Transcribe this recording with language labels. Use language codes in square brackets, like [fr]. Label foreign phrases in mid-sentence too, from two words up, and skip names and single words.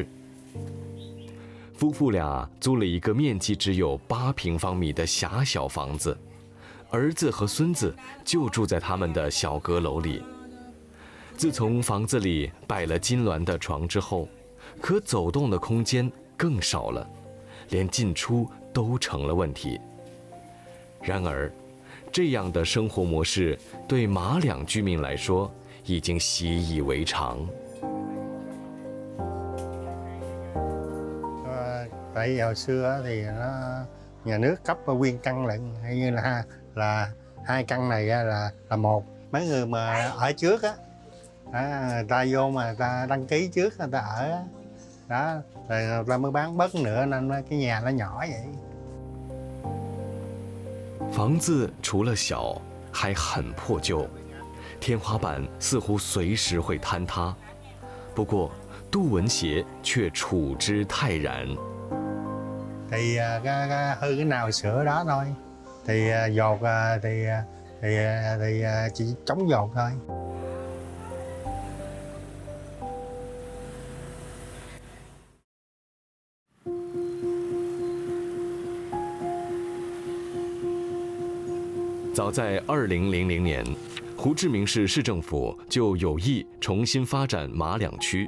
[zh] 夫妇俩租了一个面积只有8平方米的狭小房子，儿子和孙子就住在他们的小阁楼里。自从房子里摆了金鸾的床之后， 可走动的空间更少了，连进出都成了问题。然而，这样的生活模式对马两居民来说已經習以為常。 [vi] Tại vì hồi xưa thì nhà nước cấp nguyên căn lận, hay như là 2 căn này là một. Mấy người mà ở trước á, người ta vô mà người ta đăng ký trước người ta ở đó, rồi người ta mới bán bớt nữa nên cái nhà nó nhỏ vậy. [zh] 房子除了小，还很破旧，天花板似乎随时会坍塌。不过，杜文协却处之泰然。 [vi] Thì hư cái nào sửa đó thôi. Thì dột thì chỉ chống dột thôi. [zh] 早在2000年，胡志明市市政府就有意重新发展马两区。